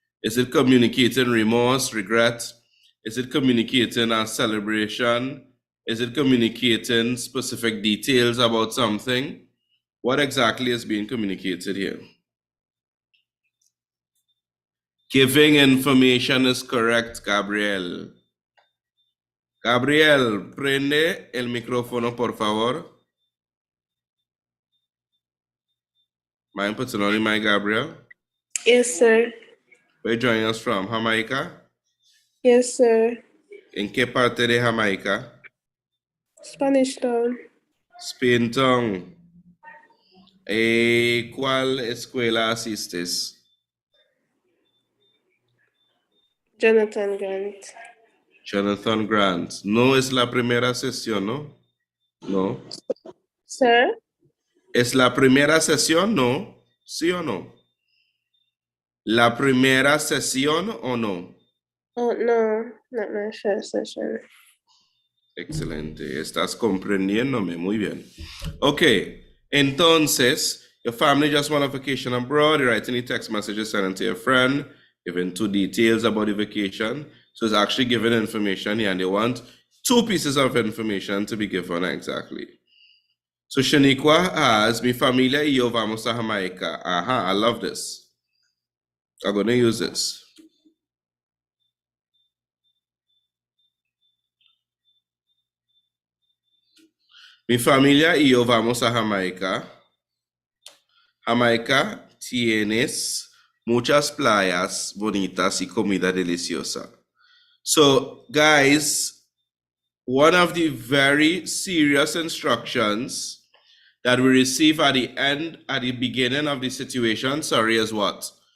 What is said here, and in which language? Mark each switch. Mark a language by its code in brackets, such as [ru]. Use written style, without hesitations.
[en] Is it communicating remorse, regret? Is it communicating a celebration? Is it communicating specific details about something? What exactly is being communicated here? Giving information is correct, Gabriel. [es] Gabriel, prende el micrófono, por favor. [en] Mind putting on the mic, Gabriel? Yes, sir. Where you joining us from? Jamaica? Yes, sir. [es] ¿En qué parte de Jamaica? [en] Spanish Town. [es] Spain Town. ¿Cuál escuela asistes? [en] Jonathan Grant. Jonathan Grant. [es] No es la primera sesión, ¿no? No. [en] Sir? [es] ¿Es la primera sesión? No. ¿Sí o no? ¿La primera sesión o no? [en] Oh, no, not my first session. [es] Excelente. Estás comprendiéndome. Muy bien. Okay. [en] Entonces, your family just went on vacation abroad. You're writing a text message sending to your friend, giving 2 details about the vacation. So it's actually giving information here, and they want 2 pieces of information to be given exactly. So Shaniqua has, [es] mi familia y yo vamos a Jamaica. [en] I love this. I'm going to use this. [es] Mi familia y yo vamos a Jamaica. Jamaica tienes muchas playas bonitas y comida deliciosa. [en] So, guys, one of the very serious instructions that we receive at the beginning of the situation, is what?